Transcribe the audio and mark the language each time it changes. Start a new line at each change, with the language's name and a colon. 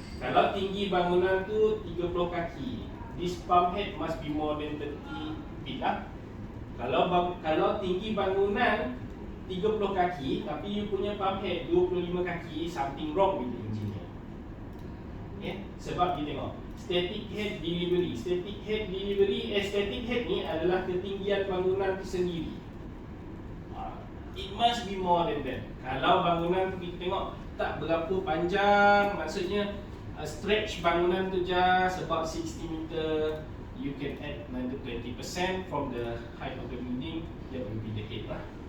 Malay: Kalau tinggi bangunan tu 30 kaki,
English: this pump head must be more than 30 feet lah.
Malay: Kalau tinggi bangunan 30 kaki tapi you punya pump head 25 kaki,
English: something wrong with the engineer. Okay?
Malay: Sebab you tengok static head delivery. Static head ni adalah ketinggian bangunan tu sendiri.
English: It must be more than that.
Malay: Kalau bangunan tu kita tengok tak berapa panjang, maksudnya stretch bangunan tu
English: just about 60 meter, you can add another 20% from the height of the building, that will be the head lah.